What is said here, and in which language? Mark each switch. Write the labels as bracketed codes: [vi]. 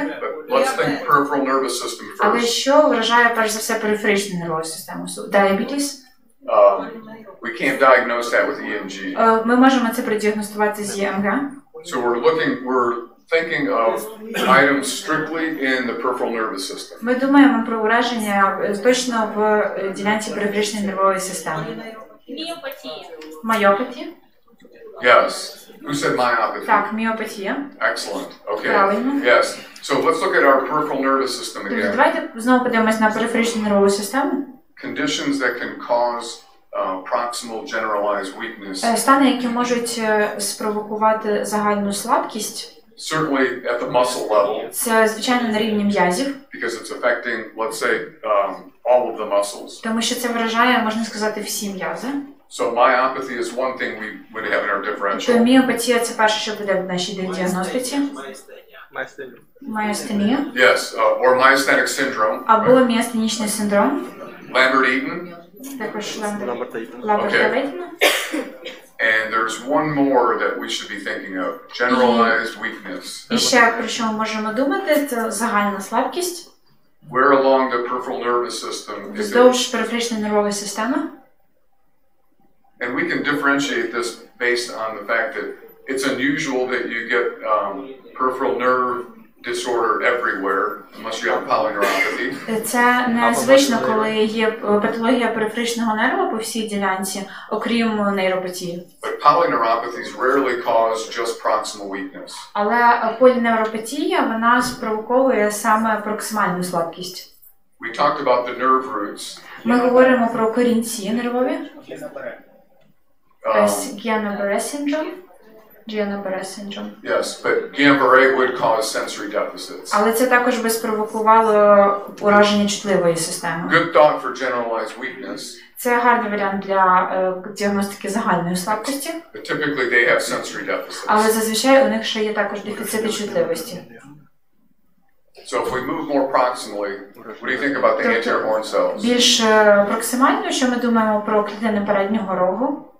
[en] But let's think peripheral nervous system [uk] Але [en] first. [uk] що вражає перш за все периферичну нервову систему? [en] So, diabetes. We can't diagnose that with EMG. [uk] Ми можемо це продіагностувати з ЕМГ. [en] So we're thinking of items strictly in the peripheral nervous system. [uk] Ми думаємо про ураження точно в ділянці периферичної нервової системи. Міопатія. [en] Yes. Who said myopathy? [uk] Так, міопатія. [en] Excellent. Okay. [uk] Правильно. [en] Yes. So let's look at our peripheral nervous system again. [uk] Давайте знову подивимось на периферичну нервову систему. [en] Conditions that can cause proximal generalized weakness. [uk] Стани, які можуть спровокувати загальну слабкість. [en] Certainly at the muscle level. [uk] Це, звичайно, на рівні м'язів. [en] Because it's affecting, let's say, all of the muscles. [uk] Тому що це вражає, можна сказати, всі м'язи. [en] So myopathy is one thing we would have in our differential. [uk] То міопатія – це перше, що буде в нашій діагностиці. Міастенія. [en] Yes, or myasthenic syndrome. [uk] Або міастенічний синдром. [en] Lambert-Eaton. [uk] Також Ламберт-Ейтен. [en] And there's one more that we should be thinking of. Generalized weakness. [uk] І ще про що ми можемо думати, це загальна слабкість. [en] Where along the peripheral nervous system is it? [uk] Вздовж периферичної нервової системи. [en] And we can differentiate this based on the fact that it's unusual that you get peripheral nerve disorder everywhere, unless you have polyneuropathy. [uk] Це незвично, коли є патологія периферичного нерва по всій ділянці, окрім нейропатії. [en] But polyneuropathies rarely cause just proximal weakness. [uk] Але поліневропатія, вона спровоковує саме проксимальну слабкість. [en] We talked about the nerve roots. [uk] Ми говоримо про корінці нервові. [en] Guillain-Barré syndrome. Guillain-Barré syndrome. Yes, but Guillain-Barré would cause sensory deficits. [uk] Але це також би спровокувало ураження чутливої системи. [en] Good thought for generalized weakness. [uk] Це гарний варіант для діагностики загальної слабкості. [en] But typically they have sensory deficits. [uk] Але зазвичай у них ще є також дефіцити чутливості. [en] So if we move more proximally, what do you think about the anterior horn cells? [uk] Більш проксимально, що ми думаємо про клітини переднього рогу?